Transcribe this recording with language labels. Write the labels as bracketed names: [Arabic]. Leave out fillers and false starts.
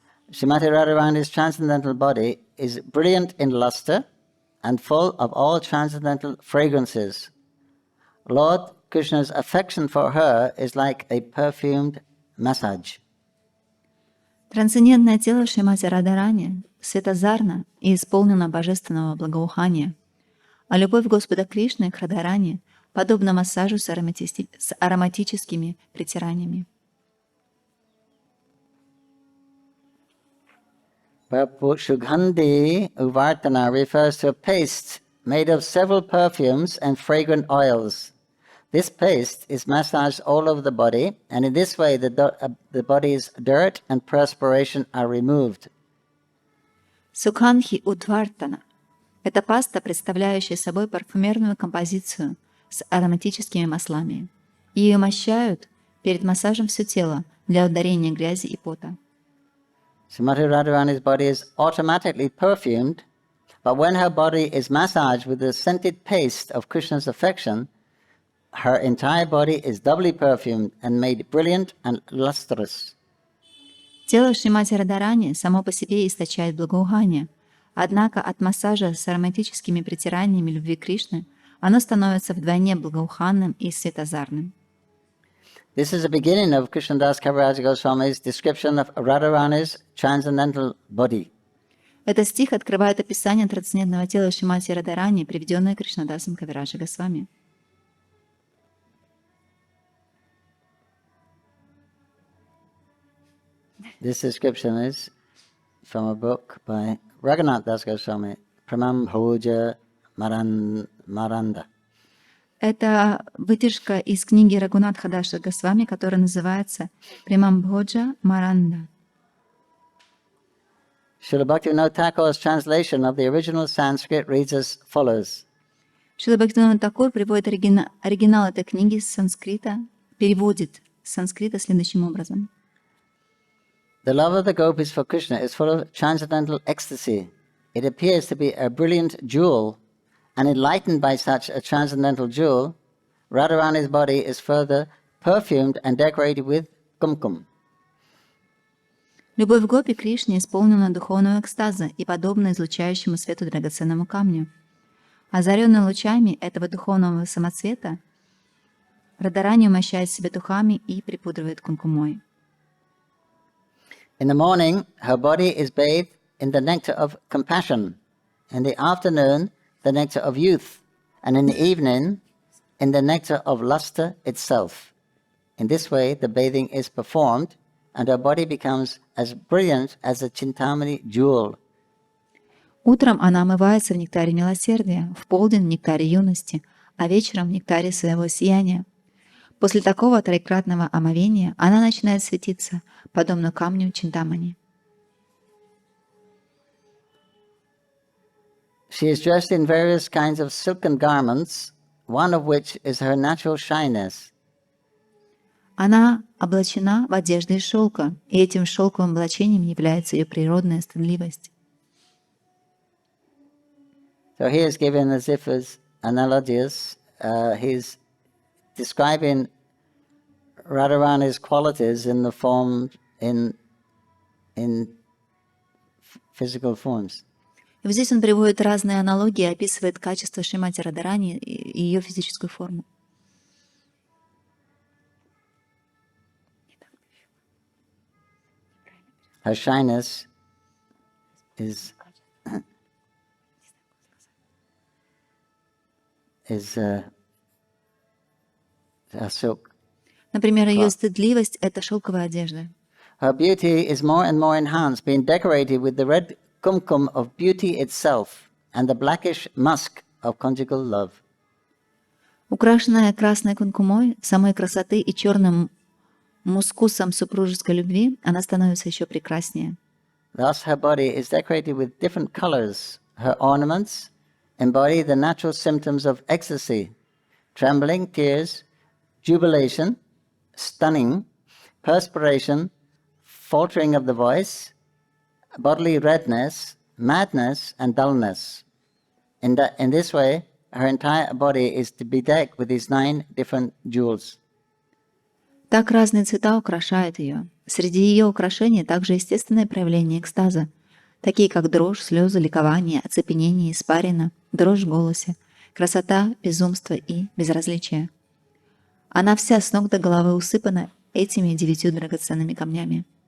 [English] Srimati Radharani's transcendental body is brilliant in luster and full of all transcendental fragrances. Lord Krishna's affection for her is like a perfumed massage. [Russian] Трансцендентное тело Шримати Радхарани светозарно и исполнено божественного благоухания, а любовь Господа Кришны к Радхарани подобна массажу с ароматическими притираниями. [English] Shughandi Uvartana refers to a paste made of several perfumes and fragrant oils. This paste is massaged all over the body, and in this way the body's dirt and perspiration are removed. [Russian] Сукханхи Удвартана — это паста, представляющая собой парфюмерную композицию с ароматическими маслами. Ее мощают перед массажем все тело для ударения грязи и пота. [English] Srimati Radharani's body is automatically perfumed, but when her body is massaged with the scented paste of Krishna's affection, her entire body is doubly perfumed and made brilliant and lustrous. [Russian] Тело Шримати Радхарани само по себе источает благоухание, однако от массажа с ароматическими притираниями любви Кришны оно становится вдвойне благоуханным и светозарным. [English] This is the beginning of Krishnadas Kaviraj Goswami's description of Radharani's transcendental body. [Russian] Этот стих открывает описание трансцендентного тела Шримати Радхарани, приведенное Кришнадасом Кавираджа Госвами. [English] This description is from a book by Raghunath Das Goswami, Pramam Bhoja Maranda. [Russian] Это выдержка из книги Рагунатха Даса Госвами, которая называется «Премам Бходжа Маранда». [English] Srila Bhaktivinoda Thakur's translation of the original Sanskrit reads as follows. [Russian] Шрила Бхактивинода Такур приводит оригинал этой книги с санскрита, переводит с санскрита следующим образом. [English] The love of the gopis for Krishna is full of transcendental ecstasy. It appears to be a brilliant jewel, and enlightened by such a transcendental jewel, Radharani's body is further perfumed and decorated with kumkum. [Russian] Любовь Гопи к Кришне исполнена духовного экстаза и подобна излучающему свету драгоценному камню. Озаренный лучами этого духовного самоцвета, Радарани умощает себя духами и припудривает кункумой. [English] In the morning, her body is bathed in the nectar of compassion. In the afternoon, the nectar of youth. And in the evening, in the nectar of luster itself. In this way, the bathing is performed, and her body becomes as brilliant as a Chintamani jewel. [Russian] Утром она омывается в нектаре милосердия, в полдень в нектаре юности, а вечером в нектаре своего сияния. После такого троекратного омовения она начинает светиться, подобно камню Чинтамани. [English] She is dressed in various kinds of silken garments, one of which is her natural shyness. [Russian] Она облачена в одежды из шелка, и этим шелковым облачением является ее природная стыдливость. [English] So he is given as if as analogies. He's describing Radharani's qualities in the form in physical forms. [Russian] И вот здесь он приводит разные аналогии, описывает качества Шримати Радхарани и ее физическую форму. [English] Her shyness is a silk. [Russian] Например, ее стыдливость — это шелковая одежда. [English] Her beauty is more and more enhanced, being decorated with the red kumkum of beauty itself and the blackish musk of conjugal love. [Russian] Украшенная красной кункумой, самой красоты и черным мускусом супружеской любви, она становится еще прекраснее. [English] Thus her body is decorated with different colors. Her ornaments embody the natural symptoms of ecstasy: trembling, tears, jubilation, stunning, perspiration, faltering of the voice, bodily redness, madness, and dullness. In this way, her entire body is to be decked with these 9 different jewels. [Russian] Так разные цвета украшают ее. Среди ее украшений также естественное проявление экстаза, такие как дрожь, слезы, ликование, оцепенение, испарина, дрожь в голосе, красота, безумство и безразличие. Она вся с ног до головы усыпана этими 9 драгоценными камнями.